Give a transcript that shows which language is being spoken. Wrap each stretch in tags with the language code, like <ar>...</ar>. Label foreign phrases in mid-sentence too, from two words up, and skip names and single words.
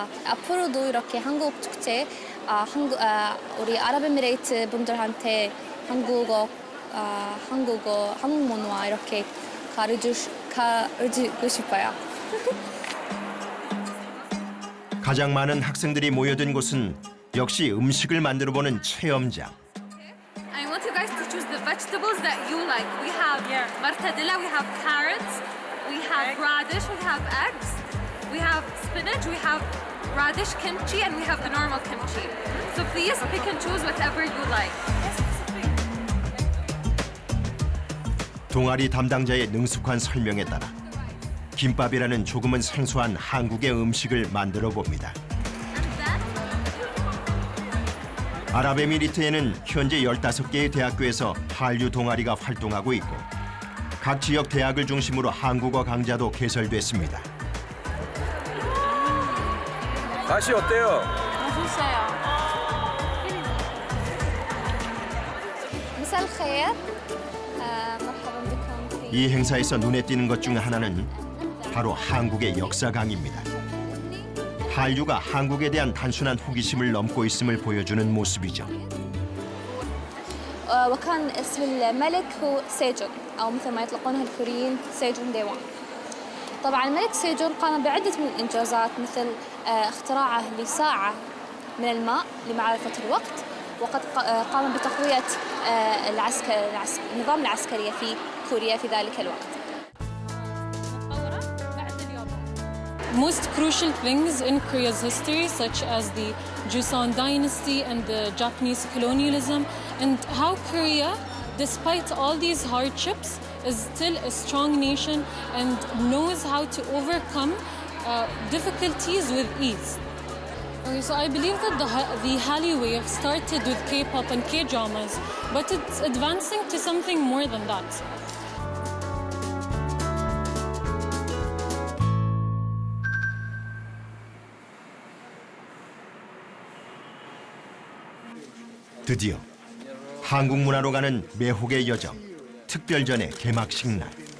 <ko>앞으로도 이렇게 한국 축제, 우리 아랍에미레이트 분들한테 한국 문화 이렇게 가르치고 싶어요. 가장 많은 학생들이 모여든 곳은 역시 음식을 만들어보는 체험장.</ko> <en>I want you guys to choose the vegetables that you like. We have martadella, we have carrots, we have radish, we have eggs, we have spinach, we have radish kimchi, and we have the normal kimchi. So please pick and choose whatever you like.</en> <ko>동아리 담당자의 능숙한 설명에 따라 김밥이라는 조금은 생소한 한국의 음식을 만들어 봅니다. 아랍에미리트에는 현재 15개의 대학교에서 한류 동아리가 활동하고 있고 각 지역 대학을 중심으로 한국어 강좌도 개설됐습니다. 맛이 어때요? 맛있어요.</ko> <ar>مساء الخير. مرحبا بكم.</ar> <ko>이 행사에서 눈에 띄는 것 중 하나는 바로 한국의 역사 강의입니다. 한류가 한국에 대한 단순한 호기심을 넘고 있음을 보여주는 모습이죠.</ko> <ar>وكان اسم الملك هو سيجون أو مثل ما يطلقونها الكوريين سيجون ديوان. طبعا الملك سيجون قام بعدة من الإنجازات مثل اختراعه لساعة من الماء لمعرفة الوقت وقد قام بتقوية النظام العسكري في كوريا في ذلك الوقت.</ar> <en>Most crucial things in Korea's history, such as the Joseon dynasty and the Japanese colonialism, and how Korea, despite all these hardships, is still a strong nation and knows how to overcome difficulties with ease. Okay, so I believe that the Hallyu wave started with K-pop and K-dramas, but it's advancing to something more than that.</en> <ko>드디어 한국 문화로 가는 매혹의 여정, 특별전의 개막식 날.</ko>